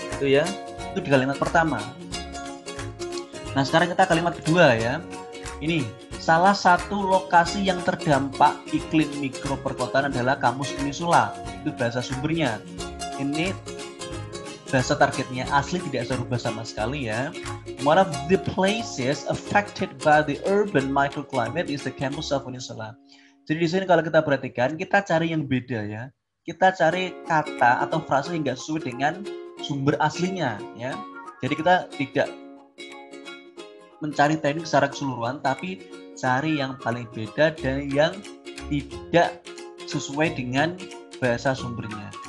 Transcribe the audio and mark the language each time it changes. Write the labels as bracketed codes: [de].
[id] Itu ya, itu di kalimat pertama. Nah, sekarang kita kalimat kedua ya. Ini salah satu lokasi yang terdampak iklim mikro perkotaan adalah Kamus Peninsula. Itu bahasa sumbernya. Ini bahasa targetnya asli tidak saya rubah sama sekali ya. [en] One of the places affected by the urban microclimate is the Camus Peninsula. [id] Jadi di sini kalau kita perhatikan, kita cari yang beda ya. Kita cari kata atau frase yang nggak sesuai dengan sumber aslinya ya. Jadi kita tidak mencari teknik secara keseluruhan, tapi cari yang paling beda dan yang tidak sesuai dengan bahasa sumbernya.